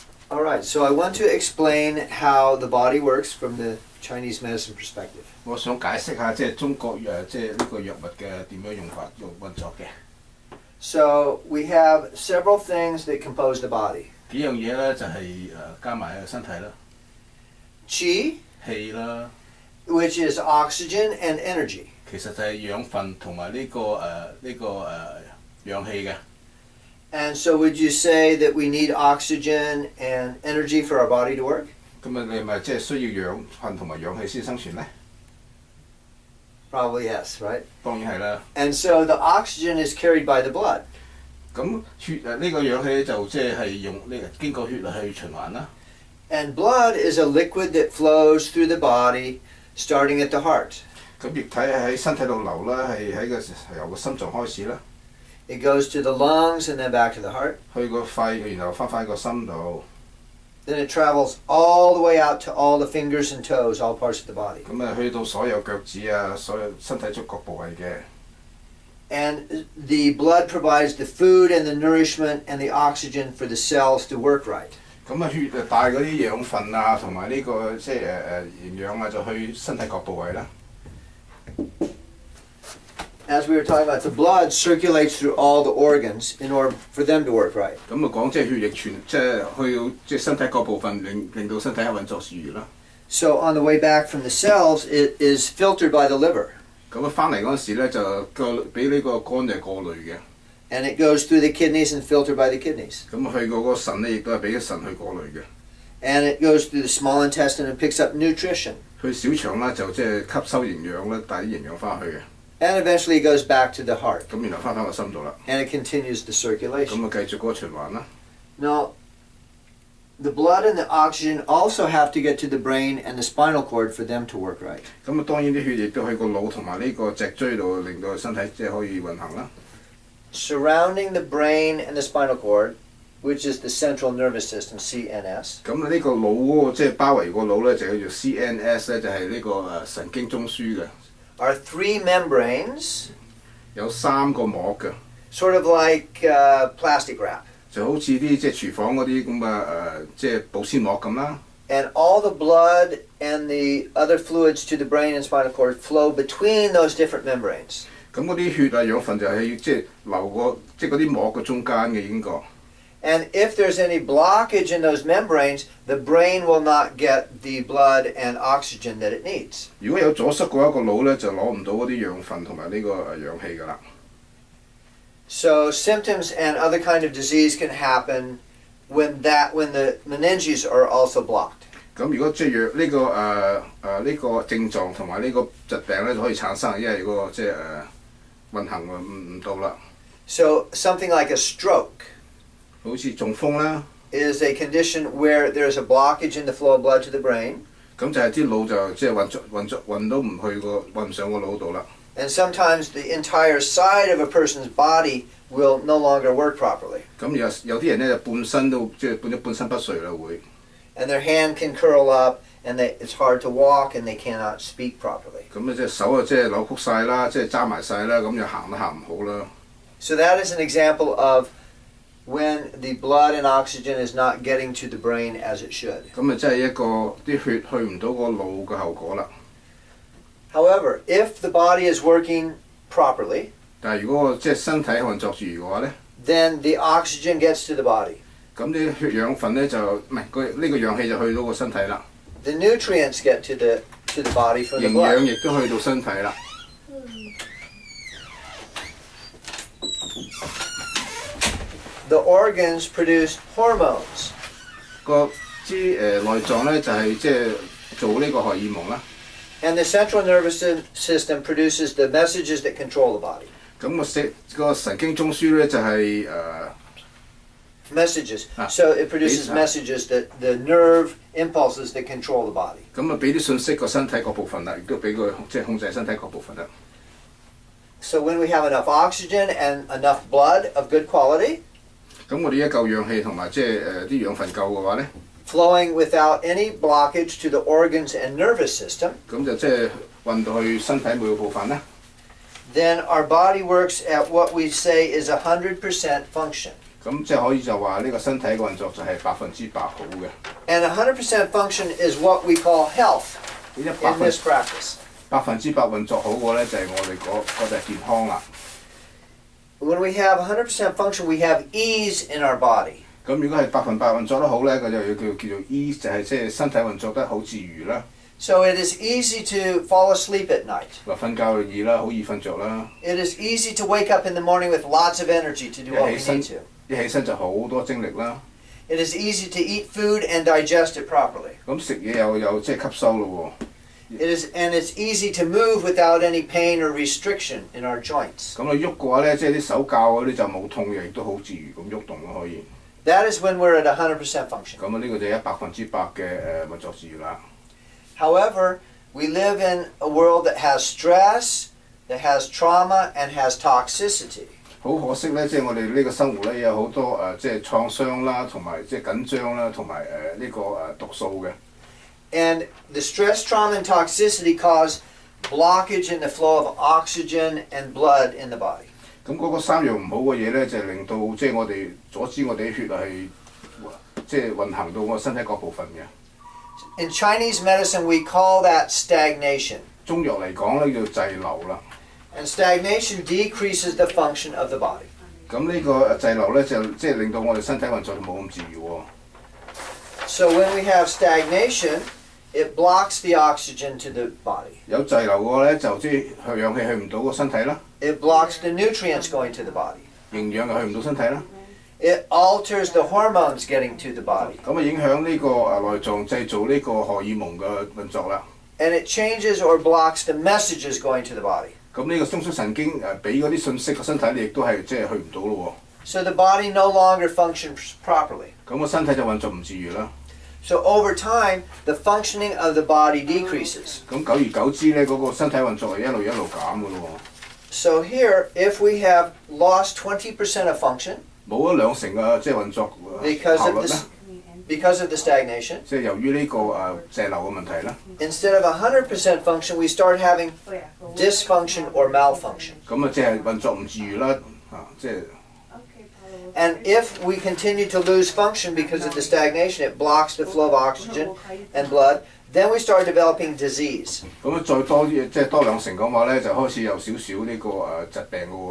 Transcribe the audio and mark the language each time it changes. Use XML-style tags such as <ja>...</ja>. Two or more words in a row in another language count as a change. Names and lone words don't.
<en>All right, so I want to explain how the body works from the Chinese medicine perspective.</en> <yue>我想解釋下即係中國即係呢個藥物嘅點樣運作嘅。</yue> <en>So we have several things that compose the body.</en> <yue>幾樣嘢咧就係加埋喺個身體啦。</yue> <en>Qi,</en> <yue>氣啦，</yue> <en>which is oxygen and energy.</en> <yue>其實就係養分同埋氧氣嘅。</yue> <en>And so would you say that we need oxygen and energy for our body to work?</en> <yue>咁啊，你咪即係需要養分同埋氧氣先生存咧？</yue> <en>Probably yes, right?</en> <yue>當然係啦。</yue> <en>And so the oxygen is carried by the blood.</en> <yue>咁血呢個氧氣就即係用經過血去循環啦。</yue> <en>And blood is a liquid that flows through the body, starting at the heart.</en> <yue>咁液體喺身體度流啦，係由個心臟開始啦。</yue> <en>It goes to the lungs and then back to the heart.</en> <yue>去個肺，然後翻個心度。</yue> <en>Then it travels all the way out to all the fingers and toes, all parts of the body.</en> <yue>咁啊，去到所有腳趾啊，所有身體觸覺部位嘅。</yue> <en>And the blood provides the food and the nourishment and the oxygen for the cells to work right.</en> <yue>咁啊，血就帶嗰啲養分啊，同埋呢個即係營養啊，就去身體各部位啦。</yue> <en>As we were talking about, the blood circulates through all the organs in order for them to work right.</en> <yue>咁啊，講即係血液即係去到即係身體各部分，令到身體運作自如啦。</yue> <en>So on the way back from the cells, it is filtered by the liver.</en> <yue>咁啊，翻嚟嗰陣時咧，就俾呢個肝就過濾嘅。</yue> <en>And it goes through the kidneys and filtered by the kidneys.</en> <yue>咁去過個腎咧，亦都係俾個腎去過濾嘅。</yue> <en>And it goes through the small intestine and picks up nutrition.</en> <yue>去小腸啦，就即係吸收營養啦，帶啲營養翻去嘅。</yue> <en>And eventually it goes back to the heart.</en> <yue>咁然後翻個心度啦。</yue> <en>And it continues the</en> <yue>咁</yue> <en>circulation.</en> <yue>啊，繼續嗰個循環啦。</yue> <en>Now, the blood and the oxygen also have to get to the brain and the spinal cord for them to work right.</en> <yue>咁啊，當然啲血液都去個腦同埋呢個脊椎度，令到身體即係可以運行啦。</yue> <en>Surrounding the brain and the spinal cord, which is the central nervous system, CNS.</en> <yue>咁呢個腦嗰個即係包圍個腦咧，就叫做 CNS 咧，就係呢個神經中樞嘅。</yue> <en>Are 3 membranes,</en> <yue>有3個膜嘅，</yue> <en>sort of like plastic wrap.</en> <yue>就好似啲即係廚房嗰啲咁嘅即係保鮮膜咁啦。</yue> <en>And all the blood and the other fluids to the brain and spinal cord flow between those different membranes.</en> <yue>咁嗰啲血啊養分就係即係流過即係嗰啲膜嘅中間嘅應該。</yue> <en>And if there's any blockage in those membranes, the brain will not get the blood and oxygen that it needs.</en> <yue>如果有阻塞嘅話，個腦咧就攞唔到嗰啲養分同埋呢個氧氣㗎啦。</yue> <en>So symptoms and other kind of disease can happen when the meninges are also blocked.</en> <yue>咁如果即係呢個症狀同埋呢個疾病咧就可以產生，因為個即係運行唔到啦。</yue> <en>So something like a stroke</en> <yue>好似中風啦。</yue> <en>is a condition where there's a blockage in the flow of blood to the brain.</en> <yue>咁就係啲腦就即係運都唔運唔上個腦度啦。</yue> <en>And sometimes the entire side of a person's body will no longer work properly.</en> <yue>咁有啲人咧就半身都即係半身不遂啦會。</yue> <en>And their hand can curl up, and it's hard to walk, and they cannot speak properly.</en> <yue>咁咧即係手啊即係扭曲晒啦，即係揸埋晒啦，咁又行都行唔好啦。</yue> <en>So that is an example of when the blood and oxygen is not getting to the brain as it should.</en> <yue>咁啊，即係一個啲血去唔到個腦嘅後果啦。</yue> <en>However, if the body is working properly,</en> <yue>但係如果即係身體運作住嘅話咧，</yue> <en>then the oxygen gets to the body.</en> <yue>咁啲血養分咧就唔係呢個氧氣就去到個身體啦。</yue> <en>The nutrients get to the body from the</en> <yue>營養</yue> <en>blood.</en> <yue>亦都去到身體啦。</yue> <en>The organs produce hormones.</en> <yue>個內臟咧就係即係做呢個荷爾蒙啦。</yue> <en>And the central nervous system produces the messages that control the body.</en> <yue>咁個神經中樞咧就係</yue> <en>Messages. So it produces messages that the nerve impulses that control the body.</en> <yue>咁啊俾啲信息個身體各部分啦，亦都俾佢即係控制身體各部分啦。</yue> <en>So when we have enough oxygen and enough blood of good quality,</en> <yue>咁我哋一夠氧氣同埋即係啲養分夠嘅話咧，</yue> <en>flowing without any blockage to the organs and nervous system,</en> <yue>咁就即係運到去身體每個部分啦。</yue> <en>then our body works at what we say is 100% function.</en> <yue>咁即係可以就話呢個身體嘅運作就係100%好嘅。</yue> <en>And 100% function is what we call health in this practice.</en> <yue>100% 運作好嘅咧，就係我哋嗰就係健康啦。</yue> <en>When we have 100% function, we have ease in our body.</en> <yue>咁如果係100%運作得好咧，佢就要叫做 ease， 就係即係身體運作得好自如啦。</yue> <en>So it is easy to fall asleep at night.</en> <yue>話瞓覺就易啦，好易瞓着啦。</yue> <en>It is easy to wake up in the morning with lots of energy to do what we need to.</en> <yue>一起身就好多精力啦。</yue> <en>It is easy to eat food and digest it properly.</en> <yue>咁食嘢又即係吸收咯喎。</yue> <en>And it's easy to move without any pain or restriction in our joints.</en> <yue>咁你喐嘅話咧，即係啲手教嗰啲就冇痛嘅，亦都好自如咁喐動咯，可以。</yue> <en>That is when we're at 100% function.</en> <yue>咁呢個就100%嘅運作自如啦。</yue> <en>However, we live in a world that has stress, that has trauma, and has toxicity.</en> <yue>好可惜咧，即係我哋呢個生活咧有好多即係創傷啦，同埋即係緊張啦，同埋呢個毒素嘅。</yue> <en>And the stress, trauma, and toxicity cause blockage in the flow of oxygen and blood in the body.</en> <yue>咁嗰個3樣唔好嘅嘢咧，就係令到即係我哋阻止我哋啲血係即係運行到我身體各部分嘅。</yue> <en>In Chinese medicine, we call that stagnation.</en> <yue>中藥嚟講咧叫滯留啦。</yue> <en>And stagnation decreases the function of the body.</en> <yue>咁呢個滯留咧就即係令到我哋身體運作冇咁自如喎。</yue> <en>So when we have stagnation, it blocks the oxygen to the body.</en> <yue>有滯留嘅話咧，就即係氧氣去唔到個身體啦。</yue> <en>It blocks the nutrients going to the body.</en> <yue>營養又去唔到身體啦。</yue> <en>It alters the hormones getting to the body.</en> <yue>咁啊影響呢個內臟製造呢個荷爾蒙嘅運作啦。</yue> <en>And it changes or blocks the messages going to the body.</en> <yue>咁呢個中樞神經俾嗰啲信息個身體，你亦都係即係去唔到咯喎。</yue> <en>So the body no longer functions properly.</en> <yue>咁個身體就運作唔自如啦。</yue> <en>So over time, the functioning of the body decreases.</en> <yue>咁久而久之咧，嗰個身體運作係一路減嘅咯喎。</yue> <en>So here, if we have lost 20% of function,</en> <yue>冇咗2成嘅即係運作效率咧。</yue> <en>Because of the stagnation,</en> <yue>即係由於呢個滯留嘅問題啦。</yue> <en>instead of 100% function, we start having dysfunction or malfunction.</en> <yue>咁即係運作唔自如啦，即係。</yue> <en>And if we continue to lose function because of the stagnation, it blocks the flow of oxygen and blood, then we start developing disease.</en> <yue>咁再多啲，即係多2成嘅話咧，就開始有少少呢個疾病嘅喎。</yue>